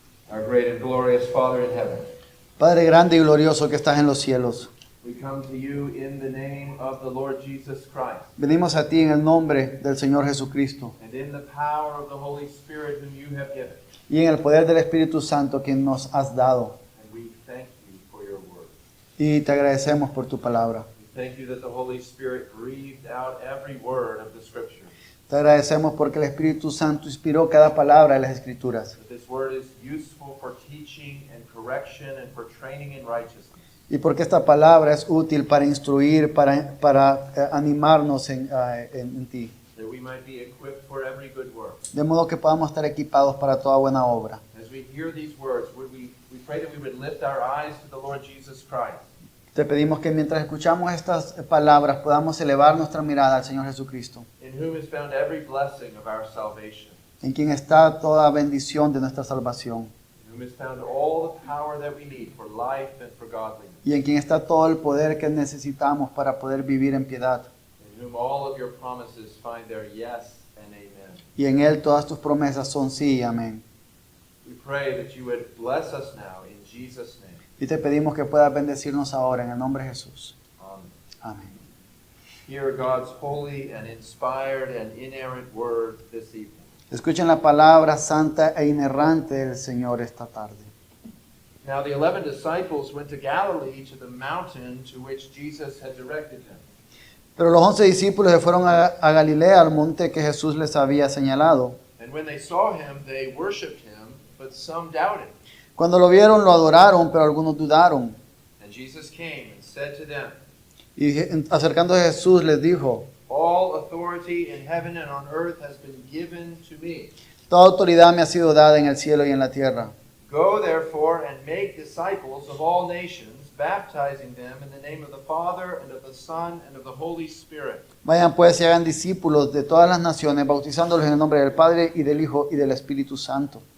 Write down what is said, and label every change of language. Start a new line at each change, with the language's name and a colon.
English: Our great and glorious Father in heaven,
Spanish: Padre grande y glorioso que estás en los cielos,
English: we come to you in the name of the Lord Jesus Christ
Spanish: venimos a ti en el nombre del Señor Jesucristo
English: and in the power of the Holy Spirit whom you have given.
Spanish: y en el poder del Espíritu Santo que nos has dado.
English: And we thank you for your word.
Spanish: Y te agradecemos por tu palabra.
English: We thank you that the Holy Spirit breathed out every word of the Scripture.
Spanish: Te agradecemos porque el Espíritu Santo inspiró cada palabra de las Escrituras.
English: That this word is useful for teaching and correction and for training in righteousness.
Spanish: Y porque esta palabra es útil para instruir, para animarnos en ti.
English: That we might be equipped for every good work.
Spanish: De modo que podamos estar equipados para toda buena obra.
English: As we hear these words, we pray that we would lift our eyes to the Lord Jesus Christ,
Spanish: Te pedimos que mientras escuchamos estas palabras podamos elevar nuestra mirada al Señor Jesucristo,
English: in whom is found every blessing of our salvation,
Spanish: en quien está toda bendición de nuestra salvación,
English: in whom is found all the power that we need for life and for godliness,
Spanish: y en quien está todo el poder que necesitamos para poder vivir en piedad.
English: in whom all of your promises find their yes and amen.
Spanish: Y en Él todas tus promesas son sí y amén.
English: We pray that you would bless us now in Jesus' name.
Spanish: Y te pedimos que puedas bendecirnos ahora en el nombre de Jesús.
English: Amen.
Spanish: Amén.
English: Hear God's holy and inspired and inerrant word this evening.
Spanish: Escuchen la palabra santa e inerrante del Señor esta tarde.
English: Now the 11 disciples went to Galilee to the mountain to which Jesus had directed them.
Spanish: Pero los 11 discípulos se fueron a Galilea, al monte que Jesús les había señalado.
English: And when they saw him, they worshipped him, but some doubted.
Spanish: Cuando lo vieron, lo adoraron, pero algunos dudaron.
English: And Jesus came and said to them,
Spanish: Y acercándose a Jesús les dijo:
English: all authority in heaven and on earth has been given to me.
Spanish: Toda autoridad me ha sido dada en el cielo y en la tierra.
English: Go therefore and make disciples of all nations, baptizing them in the name of the Father and of the Son and of the Holy Spirit,
Spanish: Vayan pues y hagan discípulos de todas las naciones, bautizándolos en el nombre del Padre y del Hijo y del Espíritu Santo,